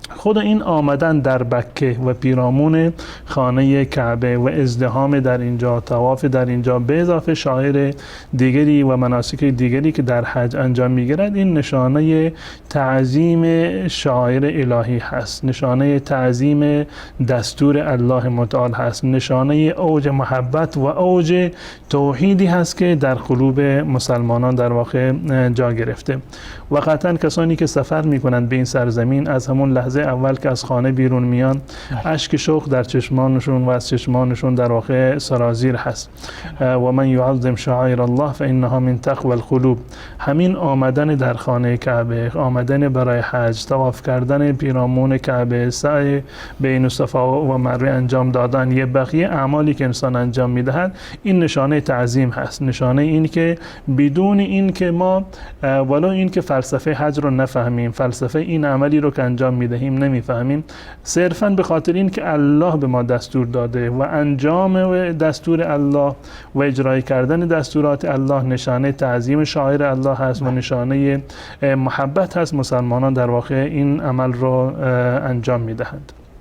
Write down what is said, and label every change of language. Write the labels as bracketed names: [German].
[Persian] خود این آمدن در بکه و پیرامون خانه کعبه و ازدحام در اینجا، طواف در اینجا، به اضافه شعائر دیگری و مناسک دیگری که در حج انجام میگیرد، این نشانه تعظیم شعائر الهی هست، نشانه تعظیم دستور الله متعال هست، نشانه اوج محبت و اوج توحیدی هست که در قلوب مسلمانان در واقع جا گرفته. و قطعا کسانی که سفر میکنند به این سرزمین از همون لحظه اول که از خانه بیرون میان اشک شوق در چشمانشون و از چشمانشون در واقع سرازیر هست. [Arabic] و من یعظم شعائر الله فانها من تقوی القلوب. [Persian] همین آمدن در خانه کعبه، آمدن برای حج، طواف کردن پیرامون کعبه، سعی بین صفا و مروه انجام دادن، یه بقیه اعمالی که انسان انجام میدهد، این نشانه تعظیم هست، نشانه این که بدون این که ما ولو این که فلسفه حج رو نفهمیم، فلسفه این عملی رو که انجام میدهیم نمیفهمیم، صرفاً به خاطر این که الله به ما دستور داده و انجام دستور الله و اجرای کردن دستورات الله نشانه تعظیم شاعر الله هست و نشانه محبت هست، مسلمانان در واقع این عمل رو انجام میدهند.